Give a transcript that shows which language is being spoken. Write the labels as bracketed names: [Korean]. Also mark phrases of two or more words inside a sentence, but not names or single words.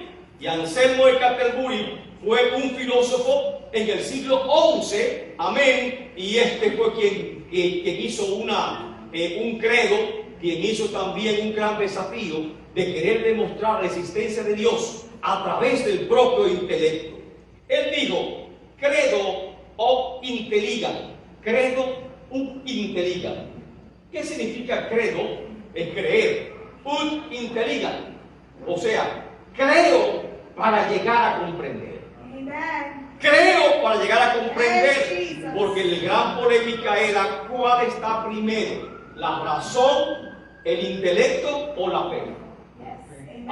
[Spanish] Y Anselmo de Canterbury fue un filósofo en el siglo XI. Amén. Y este fue quien hizo un credo, quien hizo también un gran desafío de querer demostrar la existencia de Dios a través del propio intelecto. Él dijo, [Latin] credo o intelligam, credo ut intelligam. [Spanish] ¿Qué significa credo? Es creer. [Latin] Ut intelligam, [Spanish] o sea, creo para llegar a comprender. Amen. Creo para llegar a comprender, porque la gran polémica era cuál está primero, la razón, el intelecto o la fe. Yes. Amen.